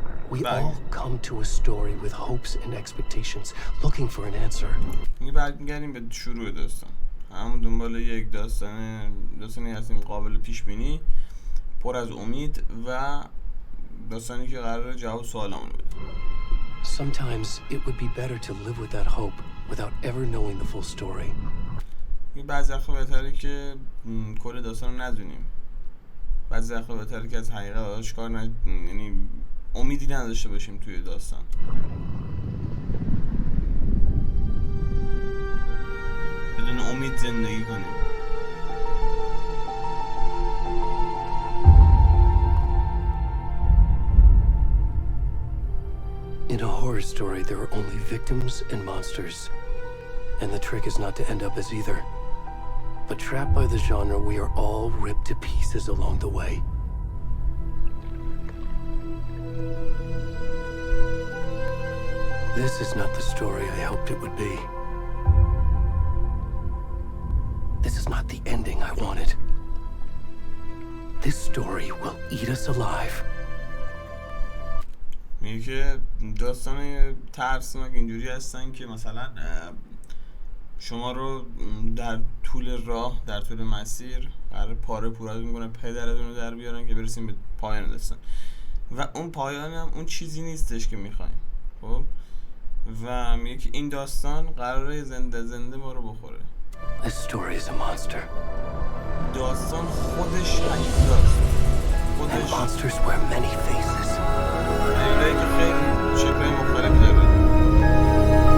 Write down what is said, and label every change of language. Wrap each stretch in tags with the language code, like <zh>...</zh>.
<en>We all come to a story with hopes and expectations, looking for an answer.</en> <fa>برمیگردیم به شروع داستان. همون دنبال یک داستانی هستیم قابل پیش بینی، پر از امید و داستانی که قراره جواب سوالامون بده.</fa> <en>Sometimes it would be better to live with that hope without ever knowing the full story.</en> <fa>بعضی وقتا بهتره که کل داستان رو ندونیم. بعضی وقتا بهتره که از حقیقت آشکار یعنی امیدی نداشته باشیم توی داستان. بدون امید زندگی کنیم.</fa> <en>In a horror story, there are only victims and monsters. And the trick is not to end up as either. But trapped by the genre, we are all ripped to pieces along the way. This is not the story I hoped it would be. This is not the ending I wanted. This story will eat us alive.</en> <fa>میگه که داستان ترسناک اینجوری هستن که مثلا شما رو در طول راه، در طول مسیر قرار پاره پورتون میکنن، پدرتون رو در بیارن که برسیم به پایان داستان. و اون پایان هم اون چیزی نیستش که میخوایم. خب و میگه که این داستان قراره زنده ما رو بخوره.</fa> <en>This story is a monster.</en> <fa>داستان خودش حقیقتاست.</fa> <en>And monsters wear many faces.</en> <fa>حقیقتایی که خیلی شکل‌های مختلفی داره.</fa>